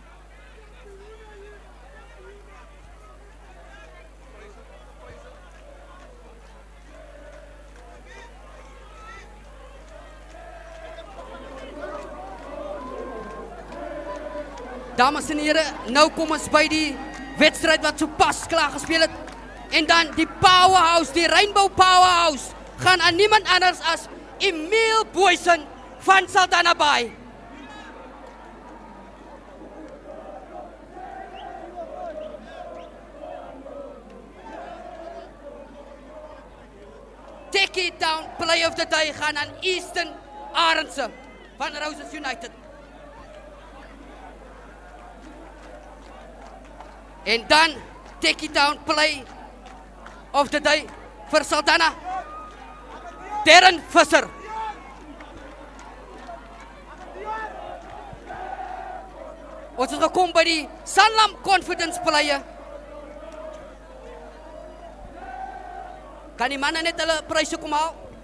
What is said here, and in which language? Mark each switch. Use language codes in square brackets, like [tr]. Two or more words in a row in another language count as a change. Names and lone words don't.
[af] Dames en heren, nou kom ons by die wedstrijd wat so pas klaar gespeel het. En dan die powerhouse, die Rainbow Powerhouse, gaan aan niemand anders as Emile Boysen van Saldanha Bay. [en] Take it down, play of the day [af] gaan aan Easton Arendse van Roses United. En dan [en] take it down, play of the day [af] vir Saldanha, Darren Visser. Ons is gekom by die Sanlam Confidence Player. Kan die manne net hulle pryse kom haal?